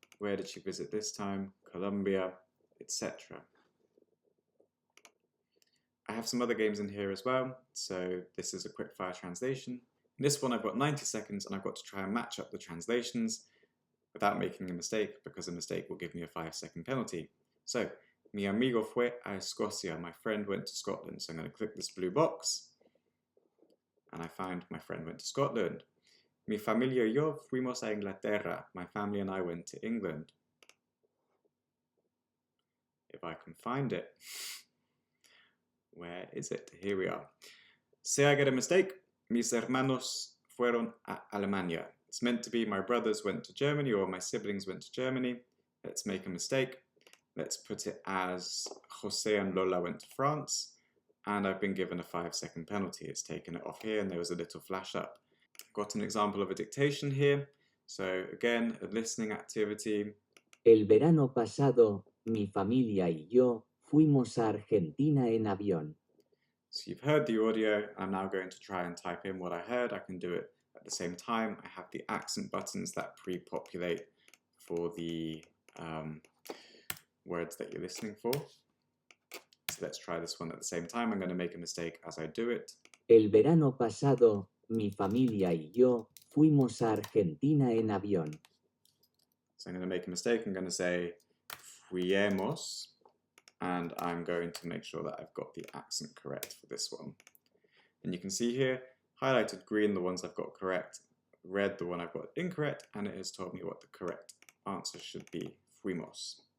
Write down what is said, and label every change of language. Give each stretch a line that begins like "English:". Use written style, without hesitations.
English: Where did she visit this time? Colombia, etc. I have some other games in here as well. So this is a quick fire translation. In this one I've got 90 seconds and I've got to try and match up the translations without making a mistake, because a mistake will give me a 5-second penalty.
Spanish: So, mi amigo fue a Escocia.
English: My friend went to Scotland. So I'm going to click this blue box. And I find my friend went to Scotland.
Spanish: Mi familia y yo fuimos a Inglaterra.
English: My family and I went to England. If I can find it. Where is it? Here we are. Say I get a mistake.
Spanish: Mis hermanos fueron a Alemania.
English: It's meant to be my brothers went to Germany or my siblings went to Germany. Let's make a mistake. Let's put it as Jose and Lola went to France. And I've been given a 5-second penalty. It's taken it off here and there was a little flash up. Got an example of a dictation here. So again, a listening activity.
Spanish: El verano pasado, mi familia y yo fuimos a Argentina en avión.
English: So you've heard the audio. I'm now going to try and type in what I heard. I can do it at the same time. I have the accent buttons that pre-populate for the words that you're listening for. So let's try this one at the same time. I'm going to make a mistake as I do it.
Spanish: El verano pasado, mi familia y yo fuimos a Argentina en avión.
English: So I'm going to make a mistake. I'm going to say fuimos, and I'm going to make sure that I've got the accent correct for this one. And you can see here, highlighted green, the ones I've got correct, red, the one I've got incorrect, and it has told me what the correct answer should be, fuimos.